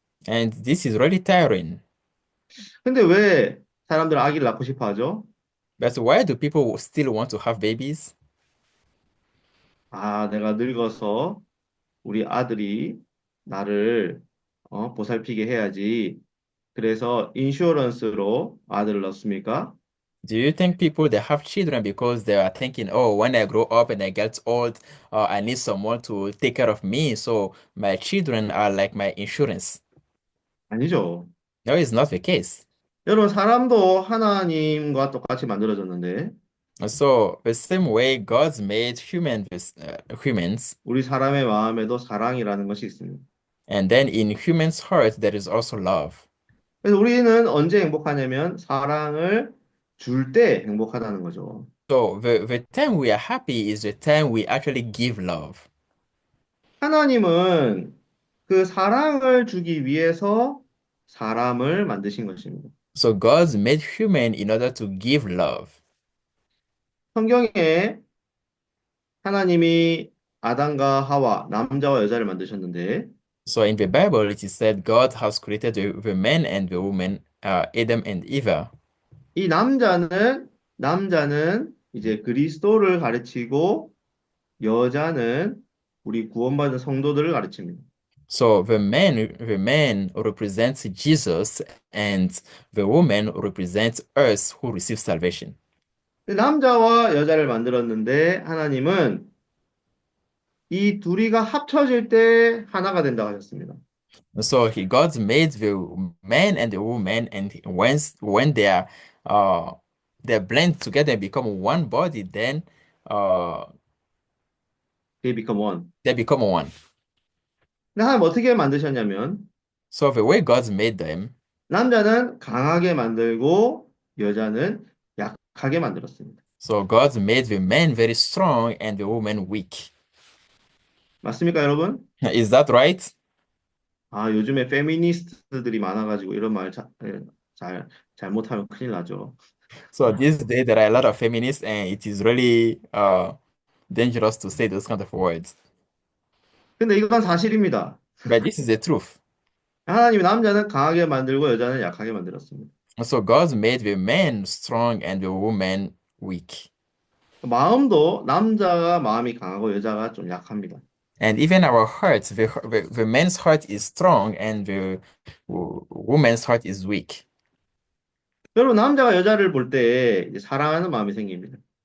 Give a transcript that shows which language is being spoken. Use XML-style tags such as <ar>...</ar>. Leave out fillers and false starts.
<en>And this is really tiring.</en> <ko>근데 왜 사람들은 아기를 낳고 싶어 하죠?</ko> <en>But why do people still want to have babies?</en> <ko>내가 늙어서 우리 아들이 나를 보살피게 해야지. 그래서 인슈어런스로 아들을 낳습니까?</ko> <en>Do you think people they have children because they are thinking, oh, when I grow up and I get old, I need someone to take care of me, so my children are like my insurance?</en> <ko>아니죠.</ko> <en>No, it's not the case.</en> <ko>여러분, 사람도 하나님과 똑같이 만들어졌는데</ko> <en>So the same way God's made humans,</en> <ko>우리 사람의 마음에도 사랑이라는 것이 있습니다.</ko> <en>and then in humans' heart there is also love.</en> <ko>그래서 우리는 언제 행복하냐면 사랑을 줄 때 행복하다는 거죠.</ko> <en>So the time we are happy is the time we actually give love.</en> <ko>하나님은 그 사랑을 주기 위해서 사람을 만드신 것입니다.</ko> <en>So God's made human in order to give love.</en> <ko>성경에 하나님이 아담과 하와, 남자와 여자를 만드셨는데,</ko> <en>So in the Bible, it is said God has created the man and the woman, Adam and Eva.</en> <ko>이 남자는 이제 그리스도를 가르치고, 여자는 우리 구원받은 성도들을 가르칩니다.</ko> <en>So the man represents Jesus, and the woman represents us who receive salvation.</en> <ko>남자와 여자를 만들었는데, 하나님은 이 둘이가 합쳐질 때 하나가 된다고 하셨습니다.</ko> <en>So God made the man and the woman, and when uh they blend together and become one body, then uh They become one. they become one.</en> <ko>근데 하나님 어떻게 만드셨냐면,</ko> <en>So the way God made them,</en> <ko>남자는 강하게 만들고, 여자는 약하게 만들었습니다.</ko> <en>so God made the man very strong and the woman weak.</en> <ko>맞습니까, 여러분?</ko> <en>Is that right?</en> <ko>아, 요즘에 페미니스트들이 많아가지고 이런 말 잘못하면 큰일 나죠.</ko> <en>So these days there are a lot of feminists, and it is really dangerous to say those kind of words.</en> <ko>근데 이건 사실입니다.</ko> <en>But this is the truth.</en> <ko>하나님이 남자는 강하게 만들고 여자는 약하게 만들었습니다.</ko> <en>So God made the man strong and the woman weak.</en> <ko>마음도 남자가 마음이 강하고 여자가 좀 약합니다.</ko> <en>And even our hearts, the man's heart is strong and the woman's heart is weak.</en> <ko>여러분, 남자가 여자를 볼 때 사랑하는 마음이 생깁니다.</ko>